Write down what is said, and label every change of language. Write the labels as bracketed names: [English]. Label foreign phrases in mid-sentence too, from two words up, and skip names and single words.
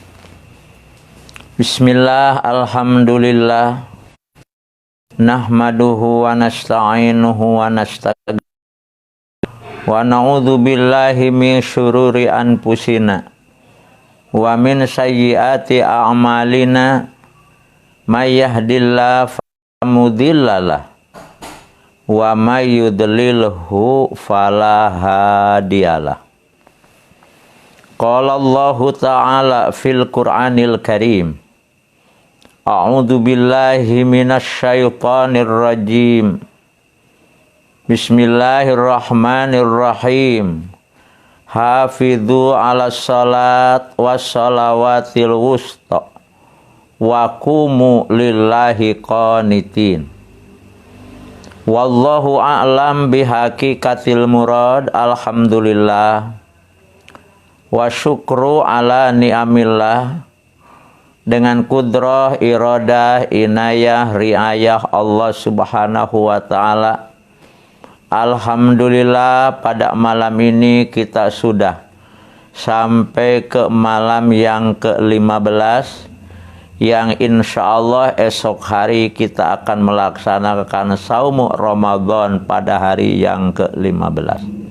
[Arabic] بسم الله، الحمد لله، نحمده ونستعينه ونستغفره ونعوذ بالله من شرور أنفسنا ومن سيئات أعمالنا من يهده الله فلا مضل له ومن يضلله فلا هادي له. قال الله تعالى في القرآن الكريم، أعوذ بالله من الشيطان الرجيم. بسم الله الرحمن الرحيم. حافظوا على الصلوات والصلاة الوسطى وقوموا لله قانتين. والله أعلم بحقيقة المراد. الحمد لله والشكر على نعم الله. [Indonesian] Dengan kudrah, iradah, inayah, riayah [Arabic] الله سبحانه وتعالى, [Indonesian] alhamdulillah pada malam ini kita sudah sampai ke malam yang ke-15, yang [Arabic] إن شاء الله [Indonesian] esok hari kita akan melaksanakan saum Ramadan pada hari yang ke-15.